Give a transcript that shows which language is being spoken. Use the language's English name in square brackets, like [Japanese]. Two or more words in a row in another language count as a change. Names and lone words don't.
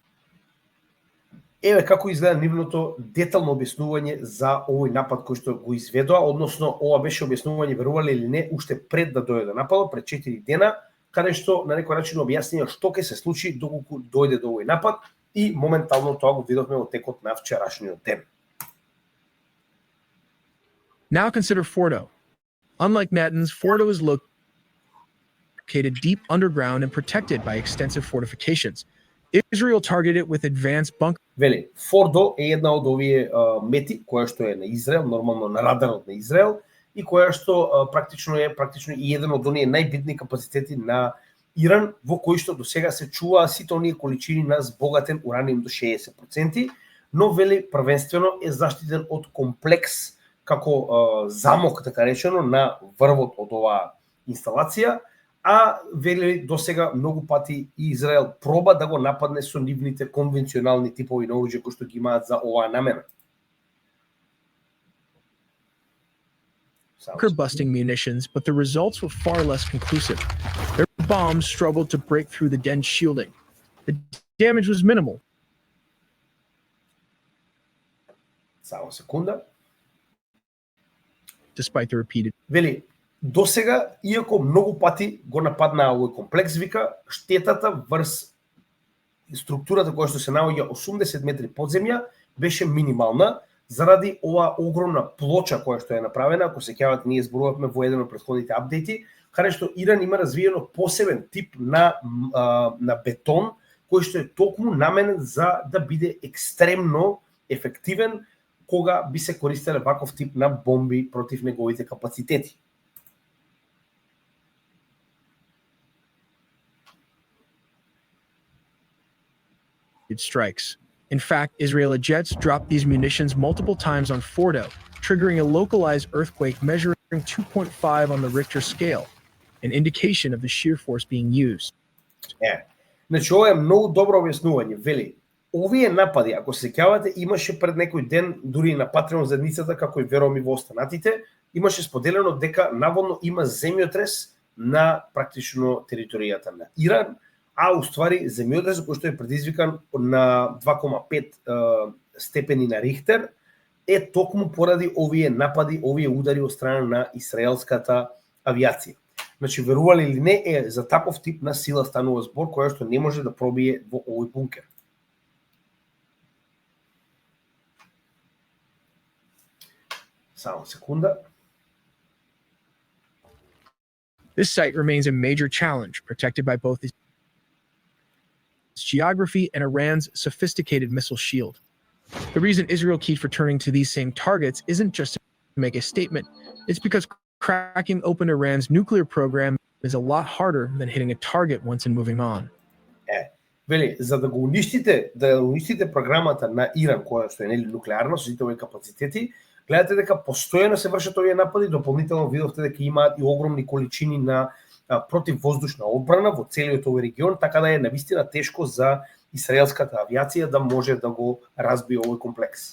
[Macedonian] Еве како изгледа нивното детално објаснување за овој напад кој што го изведоа, односно ова беше објаснување, верувале или не, уште пред да дојде нападот, пред 4 дена, каде што на некој начин објаснија што ќе се случи доколку дојде до овој напад, и моментално тоа го видовме во текот на вчерашниот ден. [English] Now consider Fordo. Unlike Natanz, Fordo is located deep underground and protected by extensive fortifications. Israel targeted it with advanced bunker. [Macedonian] Вели, Фордо е една од овие мети која што е на Израел, нормално на радарот на Израел, и која што практично и еден од оние најбитни капацитети на Иран, во кои што до сега се чуваа сите оние количини на збогатен ураниум до 60%, но вели првенствено е заштитен од комплекс како замок, така речено, на врвот од оваа инсталација, а вели до сега многу пати Израел проба да го нападне со нивните конвенционални типови на оружје кои што ги имаат за оваа намена. [English] Busting munitions, but the results were far less conclusive. Their bombs struggled to break through the dense shielding. The damage was minimal. [Macedonian] Само секунда. [English] Despite the repeated. [Macedonian] Вели, до сега, иако многу пати го нападнаа овој комплекс, вика, штетата врз структурата која што се наоѓа 80 метри под земја беше минимална, заради оваа огромна плоча која што е направена. Ако се сеќавате, ние зборувавме во еден од претходните апдејти, каде што Иран има развиено посебен тип на бетон, кој што е токму наменен за да биде екстремно ефективен кога би се користеле ваков тип на бомби против неговите капацитети. [English] Strikes. In fact, Israeli jets dropped these munitions multiple times on Fordo, triggering a localized earthquake measuring 2.5 on the Richter scale, an indication of the shear force being used. [Macedonian] Значи, ова е многу добро објаснување. Вели, овие напади, ако се сеќавате, имаше пред некој ден, дури и на Патреон заедницата, како и верувам и во останатите, имаше споделено дека наводно има земјотрес на практично територијата на Иран, а уствари земјотресот кој што е предизвикан на 2,5 степени на Рихтер е токму поради овие напади, овие удари од страна на израелската авиација. Значи, верували или не, за таков тип на сила станува збор која што не може да пробие во овој бункер. Само секунда. [English] This site remains a major challenge, protected by both its geography and Iran's sophisticated missile shield. The reason Israel keeps returning to these same targets isn't just to make a statement, it's because cracking open Iran's nuclear program is a lot harder than hitting a target once and moving on. [Macedonian] Вели, за да го уништите програмата на Иран, која што е нели нуклеарна, со сите овие капацитети, гледате дека постојано се вршат овие напади, дополнително видовте дека имаат и огромни количини на противвоздушна одбрана во целиот овој регион, така да е навистина тешко за израелската авиација да може да го разбие овој комплекс.